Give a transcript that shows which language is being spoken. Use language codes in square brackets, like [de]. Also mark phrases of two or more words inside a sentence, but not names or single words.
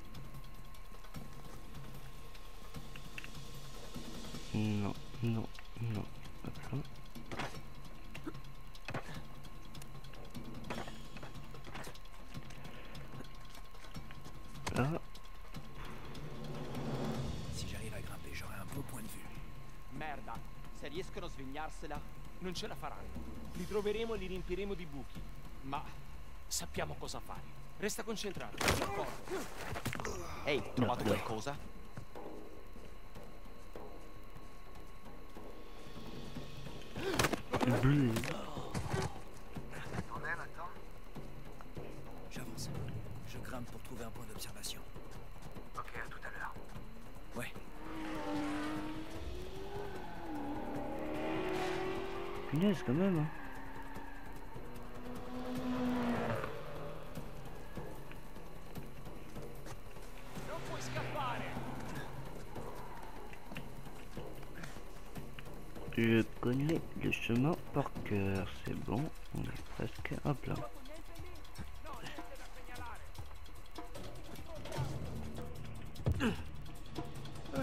[fr] Non, non, non. Hop là. Là. Si j'arrive à grimper, j'aurai un beau point de vue. [it] Merda, se riescono a svignarsela, Non ce la faranno. Li troveremo e li riempiremo di buchi. Ma sappiamo cosa fare. Resta concentrato. ehi, trovato qualcosa? [fr] Bleu. J'avance. Je grimpe pour trouver un point d'observation. Ok, à tout à l'heure. Ouais. Punaise quand même. Hein. [it] Non puoi scappare. [fr] Je connais le chemin par cœur, c'est bon, on est presque, hop là. Ok.